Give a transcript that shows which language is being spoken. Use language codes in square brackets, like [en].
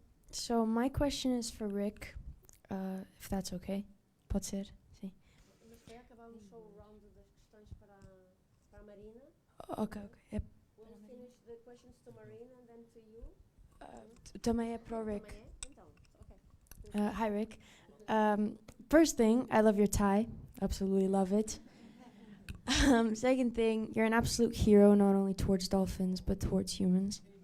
[en] So my question is for Rick, if that's okay. [pt] Pode ser? Sim. Mas para acabarmos só o round das questões para a Marina. [en] Okay. Yep. We'll finish the questions to Marina and then to you. [pt] Também é pro Ric. Também é? Então, ok. [en] Hi, Ric. First thing, I love your tie. Absolutely love it. Second thing, you're an absolute hero, not only towards dolphins, but towards humans.